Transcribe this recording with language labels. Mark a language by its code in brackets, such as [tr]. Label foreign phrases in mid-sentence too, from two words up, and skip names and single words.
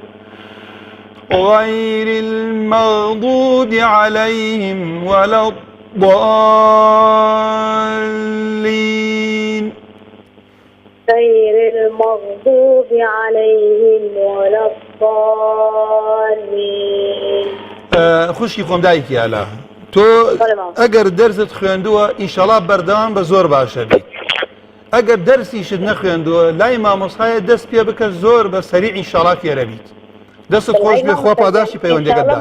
[ar] غير المغضوب عليهم ولا الضالين. غير المغضوب عليهم ولا الضالين. [ckb] خوشی خۆم دایکی ئالا تۆ ئەگەر دەرست خوێندووە ئینشەڵا بەردەوام بە زۆر باشە بیت. ئەگەر دەرسیشت نەخوێندووە لای مامۆستایە دەست پێ بکە زۆر بە سەریع ئینشەڵا فێرە بیت. دەستت خۆش بێ خوا پاداشی پەیوەندیەکەت بدات.